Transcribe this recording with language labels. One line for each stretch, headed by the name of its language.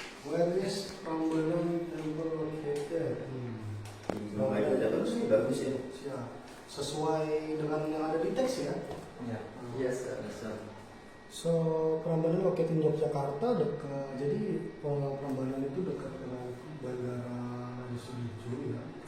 English: Where is Prambanan Temple located?
Indonesian: Nah, itu udah bagus ya. Siap. Sesuai dengan yang ada di teks ya.
English: Ya. Yes, sir. So, Prambanan located in Yogyakarta
Indonesian: dekat. Jadi Prambanan itu dekat dengan bandara di Sudijo ya.